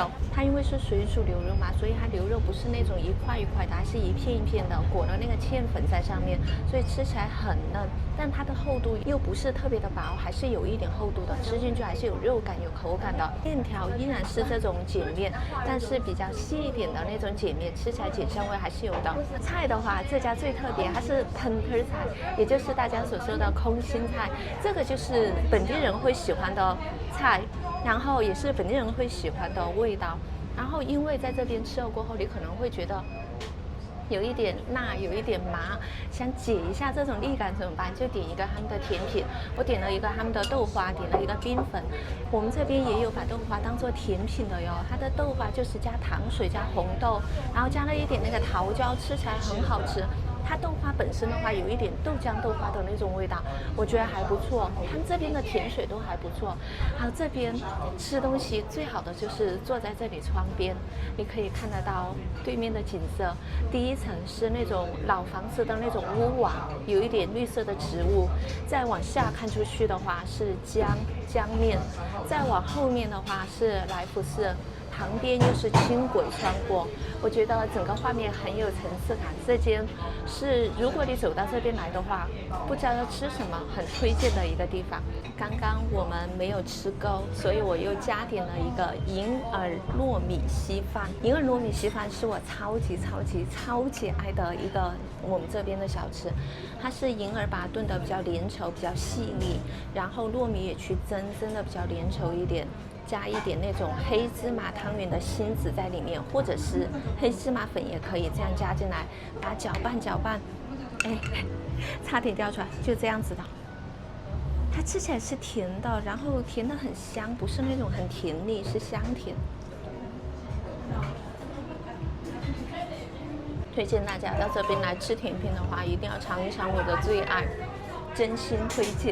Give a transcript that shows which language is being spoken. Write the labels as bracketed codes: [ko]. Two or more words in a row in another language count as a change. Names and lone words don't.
[zh] 它因為是水煮牛肉嘛，所以它牛肉不是那种一塊一塊的，它是一片一片的，裹了那個芡粉在上面，所以吃起来很嫩，但它的厚度又不是特別的薄，還是有一點厚度的，吃進去還是有肉感有口感的。麵條依然是這種碱面，但是比較細一點的那種碱面，吃起來鹼香味還是有的。菜的話，這家最特別，它是盆盆菜，也就是大家所說的空心菜，這個就是本地人會喜歡的菜，然後也是本地人會喜歡的味道。然後因為在這邊吃了過後，你可能會覺得有一點辣，有一點麻，想解一下這種膩感怎麼辦？就點一個他們的甜品，我點了一個他們的豆花，點了一個冰粉。我們這邊也有把豆花當做甜品的喲，它的豆花就是加糖水加紅豆，然後加了一點那個桃膠，吃起来很好吃。它豆花本身的話有一點豆漿豆花的那種味道，我覺得還不錯。他們這邊的甜水都還不錯。还有這邊吃東西最好的就是坐在這裡窗邊，你可以看得到對面的景色。第一層是那種老房子的那種屋瓦，有一點綠色的植物。再往下看出去的話是江面，再往後面的話是來福士。旁邊又是輕軌穿過，我覺得整個畫面很有層次感。這間是如果你走到這邊來的話，不知道要吃什麼，很推薦的一個地方。剛剛我們沒有吃夠，所以我又加點了一個銀耳糯米稀飯。銀耳糯米稀飯是我超級愛的一個我們這邊的小吃，它是銀耳把它燉得比較粘稠，比較細膩，然後糯米也去蒸得比較粘稠一點。加一點那種黑芝麻湯圓的芯子在裡面，或者是黑芝麻粉也可以，這樣加進來，把它攪拌，哎，差點掉出来，就這樣子的。它吃起來是甜的，然後甜得很香，不是那種很甜膩，是香甜。推薦大家到這邊來吃甜品的話，一定要嘗一嘗我的最愛，真心推薦。